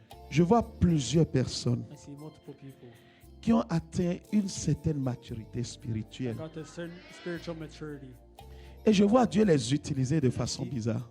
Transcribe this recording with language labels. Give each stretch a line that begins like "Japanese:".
French: je vois plusieurs personnes
English: I see multiple people
French: qui ont atteint une certaine maturité
English: that
French: spirituelle.
English: got to a certain spiritual maturity.
French: Et je vois Dieu les utiliser de façon bizarre.